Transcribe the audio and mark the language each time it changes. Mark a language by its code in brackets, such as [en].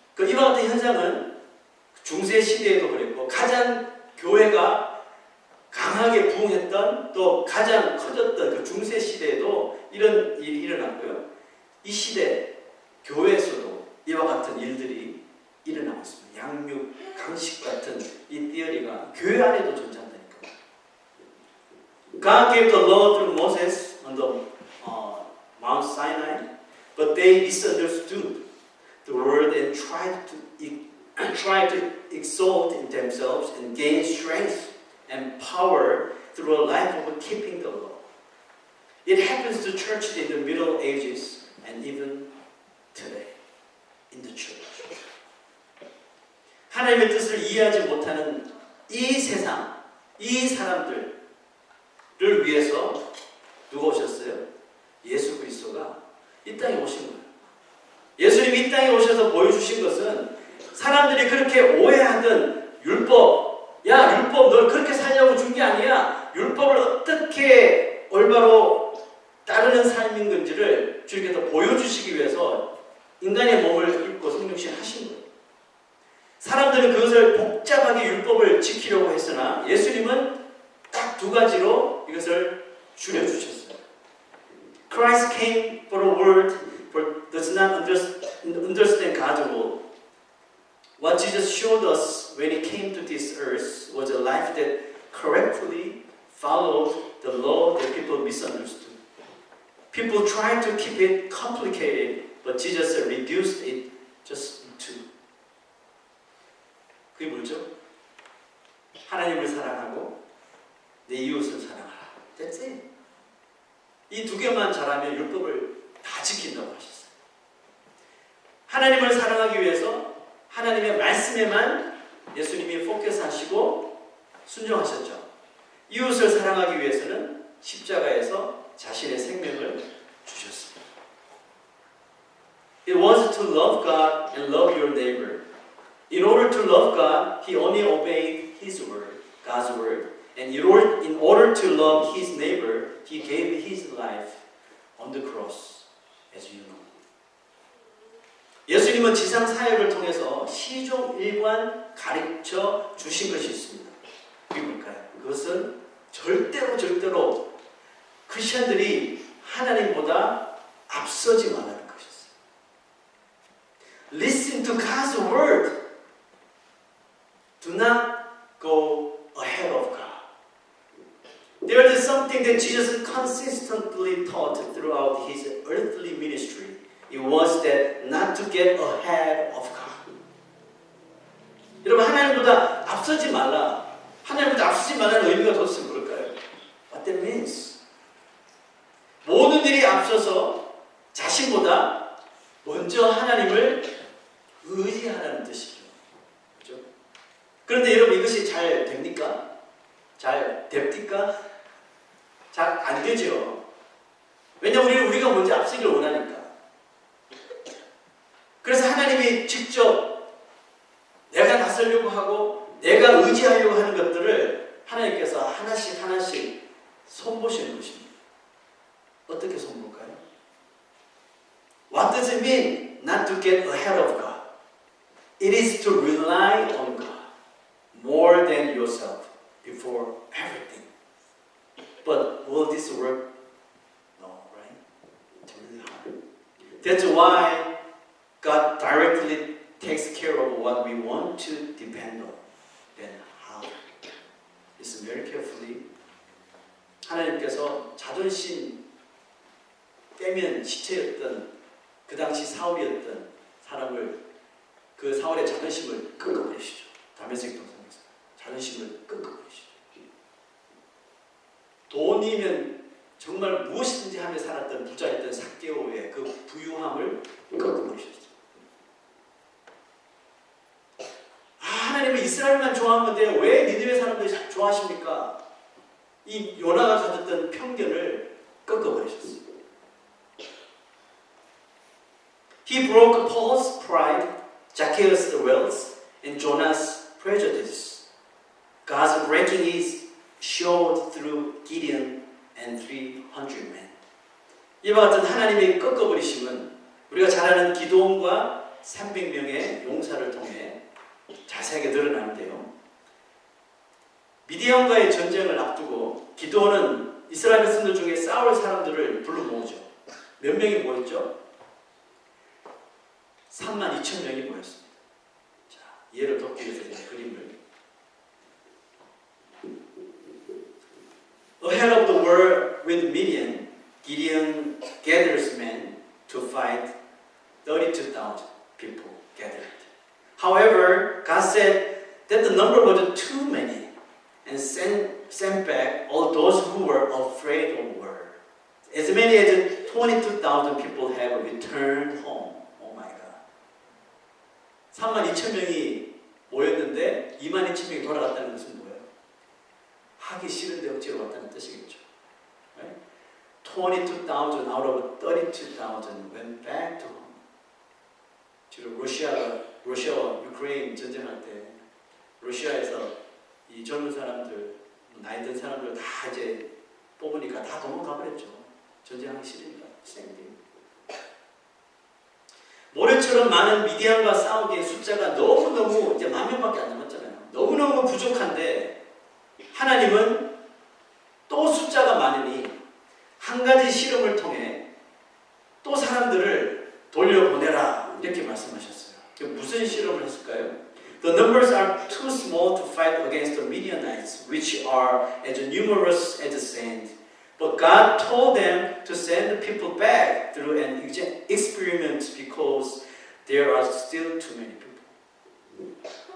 [ko] 이와 같은 현상은 중세 시대에도 그랬고 가장 교회가 강하게 부흥했던 또 가장 커졌던 그 중세 시대에도 이런 일이 일어났고요. 이 시대 교회에서도 이와 같은 일들이 일어나고 있습니다. 양육, 강식 같은 이 띠어리가 교회 안에도 존재한다니까. [en] God gave the law through Moses on the Mount Sinai, but they misunderstood the word and tried to exalt in themselves and gain strength and power through a life of keeping the law. It happens to churches in the Middle Ages and even today in the church. [ko] 하나님의 뜻을 이해하지 못하는 이 세상, 이 사람들을 위해서 누가 오셨어요? 예수 그리스도가 이 땅에 오신 거예요. 예수님이 이 땅에 오셔서 보여주신 것은 사람들이 그렇게 오해하던 율법, 야 율법 널 그렇게 살려고 준 게 아니야. 율법을 어떻게 올바로 따르는 삶인 건지를 주님께서 보여주시기 위해서 인간의 몸을 입고 성육신 하신 거예요. 이것을 복잡하게 율법을 지키려고 했으나 예수님은 딱 두 가지로 이것을 줄여주셨어요. [en] Christ came for a world that does not understand God's will. What Jesus showed us when He came to this earth was a life that correctly followed the law that people misunderstood. People tried to keep it complicated, but Jesus reduced it just in two. [ko] 그게 뭐죠? 하나님을 사랑하고 내 이웃을 사랑하라. [en] That's it. [ko] 이 두 개만 잘하면 율법을 다 지킨다고 하셨어요. 하나님을 사랑하기 위해서 하나님의 말씀에만 예수님이 포커스하시고 순종하셨죠. 이웃을 사랑하기 위해서는 십자가에서 자신의 생명을 주셨습니다. [en] It was to love God and love your neighbor. In order to love God, He only obeyed His word, God's word. And in order to love His neighbor, He gave His life on the cross, as you know. [ko] 예수님은 지상 사역을 통해서 시종일관 가르쳐 주신 것이 있습니다. 그게 뭘까요? 그것은 절대로 크리스천들이 하나님보다 앞서지 말라는 것이었어요. [en] Listen to God's word. Do not go ahead of God. There is something that Jesus consistently taught throughout His earthly ministry. It was that not to get ahead of God. [ko] 여러분, 하나님보다 앞서지 말라. 하나님보다 앞서지 말라는 의미가 도대체 뭘까요? [en] What that means? [ko] 모든 일이 앞서서 자신보다 먼저 하나님을 의지하라는 뜻이죠. 그렇죠? 그런데 여러분, 이것이 잘 됩니까? 잘 됩니까? 잘 안 되죠. 왜냐하면 우리가 먼저 앞서기를 원하니까. 그래서 하나님이 직접 내가 나서려고 하고 내가 의지하려고 하는 것들을 하나님께서 하나씩 손보시는 것입니다. 어떻게 손볼까요? [en] What does it mean not to get ahead of God? It is to rely on God more than yourself before everything. But will this work? No, right? It's really hard. That's why God directly takes care of what we want to depend on. Then how? Listen very carefully. [ko] 하나님께서 자존심 빼면 시체였던 그 당시 사울이었던 사람을 그 사울의 자존심을 꺾어버리시죠. 다메섹 동산에서 자존심을 꺾어버리시죠. 돈이면 정말 무엇이든지 하며 살았던 부자였던 삭개오의 그 부유함을 꺾어버리셨어요. 하나님은 이스라엘만 좋아하면 돼요. 왜 니느웨 사람들이 좋아하십니까? 이 요나가 가졌던 편견을 꺾어버리셨어요. [en] He broke Paul's pride, Zacchaeus' wealth, and Jonah's prejudice. God's breaking is showed through Gideon and 300 men. [ko] 이와 같은 하나님의 꺾어버리심은 우리가 잘 아는 기드온과 300명의 용사를 통해 자세하게 드러나는데요. 미디안과의 전쟁을 앞두고 기드온은 이스라엘 백성들 중에 싸울 사람들을 불러 모으죠. 몇 명이 모였죠? 32,000명이 모였습니다. 자, 이해를 돕기 위해서 이제 그림을. [en] Ahead of the war with Midian, Gideon gathers men to fight 32,000 people gathered. However, God said that the number was too many and sent back all those who were afraid of war. As many as 22,000 people have returned home. [ko] 32,000명이 모였는데 22,000명이 돌아갔다는 것은 뭐예요? 하기 싫은데 억지로 왔다는 뜻이겠죠. [en] Right? 22,000 out of 32,000 went back to home. [ko] 지금 러시아와 유크레인 전쟁할 때 러시아에서 이 젊은 사람들, 나이 든 사람들 다 이제 뽑으니까 다 도망가 버렸죠. 전쟁하기 싫으니까. 모래처럼 많은 미디안과 싸우기에 숫자가 너무너무 이제 10,000명밖에 안 남았잖아요. 너무너무 부족한데 하나님은 또 숫자가 많으니 한 가지 실험을 통해 또 사람들을 돌려보내라 이렇게 말씀하셨어요. 무슨 실험을 했을까요? [en] The numbers are too small to fight against the Midianites, which are as numerous as the sand. But God told them to send the people back through an experiment because there are still too many people.